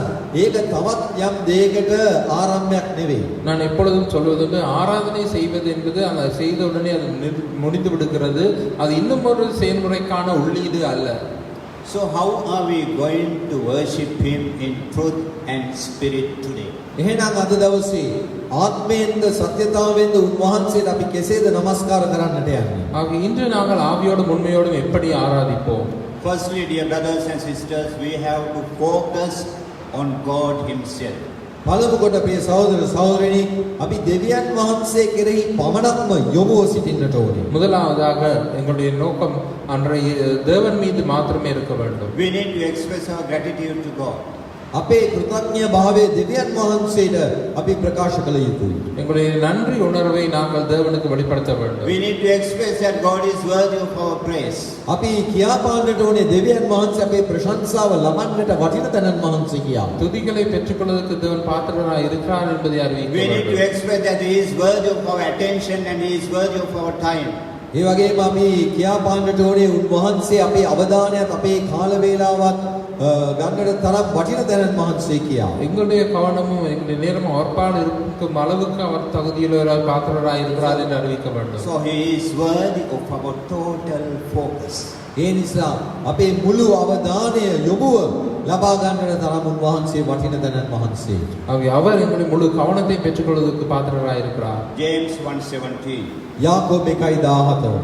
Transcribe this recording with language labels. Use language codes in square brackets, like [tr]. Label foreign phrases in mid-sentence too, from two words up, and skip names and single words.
[si] ඒක තවත් යම් දෙයකට ආරම්භයක් නෙවෙයි. [ta] நான் எப்பொழுதும் சொல்வதுண்டு, ஆராதனை செய்வது என்பது அந்த செய்த உடனே அது முடிந்து விடுகிறது. அது இன்னும் ஒரு செயல்முறைக்கான உள்ளீடு அல்ல. [en] So how are we going to worship Him in truth and spirit today? [si] එහෙනම් අද දවසේ ආත්මයෙන්ද සත්‍යතාවෙන්ද උන්වහන්සේට අපි කෙසේද නමස්කාර කරන්නට යන්නේ? [ta] ஆக இன்று நாங்கள் ஆவியோடும் உண்மையோடும் எப்படி ஆராதிப்போம்? [en] Firstly, dear brothers and sisters, we have to focus on God Himself. [si] පළමු කොට ප්‍රිය සහෝදර සහෝදරිනි අපි දෙවියන් වහන්සේ කෙරෙහි පමණක්ම යොමුව සිටින්නට ඕනේ. [ta] முதலாவதாக எங்களுடைய நோக்கம் அன்றைய தேவன் மீது மாத்திரமே இருக்க வேண்டும். [en] We need to express our gratitude to God. [si] අපේ කෘතඥ භාවයේ දෙවියන් වහන්සේට අපි ප්‍රකාශ කළ යුතුයි. [ta] எங்களுடைய நன்றி உணர்வை நாங்கள் தேவனுக்கு வெளிப்படுத்த வேண்டும். [en] We need to express that God is worthy of our praise. [si] අපි කියා පාන්නට ඕනේ දෙවියන් වහන්සේ අපේ ප්‍රශංසාව ලබන්නට වටින තැනන් වහන්සේ කියා. [ta] துதிகளை பெற்றுக்கொள்வதற்கு தேவன் பாத்திரராய் இருக்கிறார் என்பதை அறிவிக்க [en] We need to [ta] வேண்டும். [en] express that He is worthy of our attention and He is worthy of our time. [si] ඒ වගේම අපි කියා පාන්නට ඕනේ උන්වහන්සේ අපේ අවධානයත් අපේ කාල වේලාවත් ගන්නට තරම් වටින තැනන් වහන්සේ කියා. [ta] எங்களுடைய கவனமும் எங்களுடைய நேரமும் அவர்பால் இருக்கும் அளவுக்கு அவர் தகுதியுள்ளவராய் பாத்திரராய் இருக்கிறார் என்று அறிவிக்க வேண்டும். [en] So he is worthy of our total focus. [si] ඒ නිසා අපේ මුළු අවධානය යොමුව ලබා ගන්නට තරම් උන්වහන්සේ වටින තැනන් වහන්සේ. [ta] ஆகவே அவர் எங்களுடைய முழு கவனத்தை பெற்றுக்கொள்வதற்கு பாத்திரராய் இருக்கிறார். [en] James 1:17. [si] යාකෝබ 1:17.